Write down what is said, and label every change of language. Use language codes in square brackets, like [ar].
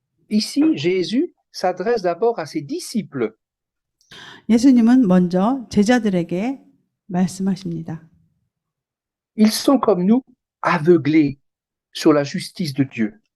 [fr] Ici, Jésus s'adresse d'abord à ses disciples. [ko] 예수님은 먼저 제자들에게 말씀하십니다. [fr] Ils sont comme nous, aveuglés sur la justice de Dieu.